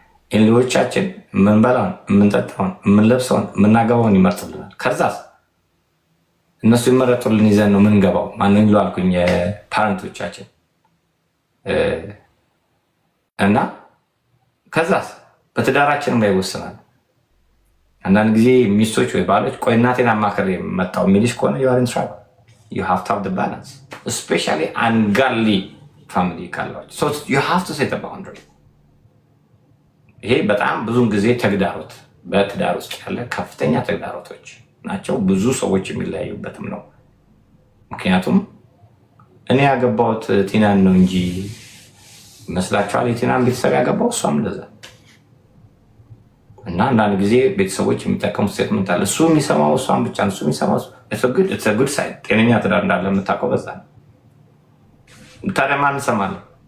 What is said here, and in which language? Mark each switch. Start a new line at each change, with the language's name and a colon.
Amharic: ኢንሎቻችን የምንበላውን የምንጠጣውን የምንለብሰውን የምናገባውን ይመርጡልናል። ከዛ እነሱ ይመረጡልን ይዘን ነው ምንገባው። ማን የሚለው አልኩኝ የፓረንቶቻችን እና ከዛስ በትዳራችንም ላይ ይወስናል። አንዳንድ ጊዜ ሚስቶች ወይ ባሎች ቆይ እናቴን አማክሬ መጣው የሚልሽ ከሆነ
English: you are in trouble. You have to have the balance, especially ungodly family
Amharic: ካላችሁ
English: so you have to set a boundary.
Amharic: ይሄ በጣም ብዙን ጊዜ ተግዳሮት በትዳር ውስጥ ያለ ከፍተኛ ተግዳሮቶች ናቸው። ብዙ ሰዎች የሚለያዩበትም ነው። ምክንያቱም እኔ ያገባሁት ቲናን ነው እንጂ መስላችኋል የቲናን ቤተሰብ ያገባው እሷም እንደዛ እና አንዳንድ ጊዜ ቤተሰቦች የሚጠቀሙት ስቴትመንት አለ እሱ የሚሰማው እሷን ብቻ ነው እሱ የሚሰማው
English: it's a good side
Amharic: ጤነኛ ትዳር እንዳለ የምታውቀው በዛ ነው። ታዲያ ማን እንሰማለን?